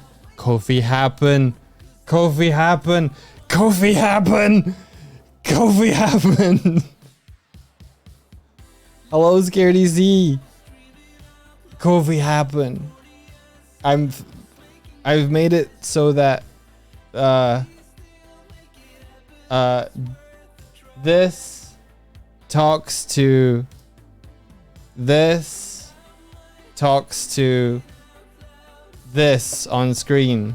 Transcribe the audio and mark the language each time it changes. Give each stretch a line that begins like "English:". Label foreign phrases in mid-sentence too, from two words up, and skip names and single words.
English: Kofi Happun. Kofi Happun. Kofi Happun. Kofi Happun. Hello, Scaredy Z. Kofi Happun. I've made it so that this talks to this on screen.